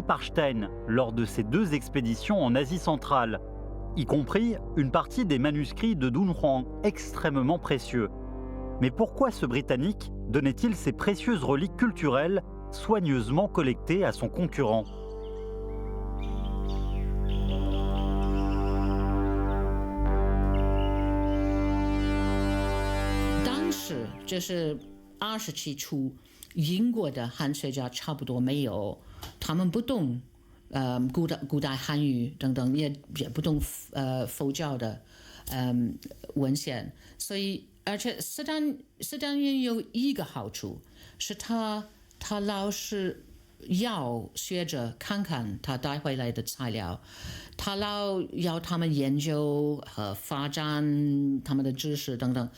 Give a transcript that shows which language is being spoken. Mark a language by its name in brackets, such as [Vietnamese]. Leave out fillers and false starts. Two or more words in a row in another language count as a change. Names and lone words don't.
[French] par Stein lors de ses 2 expéditions en Asie centrale, y compris une partie des manuscrits de Dunhuang extrêmement précieux. Mais pourquoi ce Britannique donnait-il ces précieuses reliques culturelles soigneusement collectées à son concurrent ? [Chinese] 当时就是20期初，英国的汉学家差不多没有，他们不懂古代汉语等等，也不懂佛教的文献，所以而且斯坦因有一个好处是他老是要学着看看他带回来的材料，他老要他们研究和发展他们的知识等等。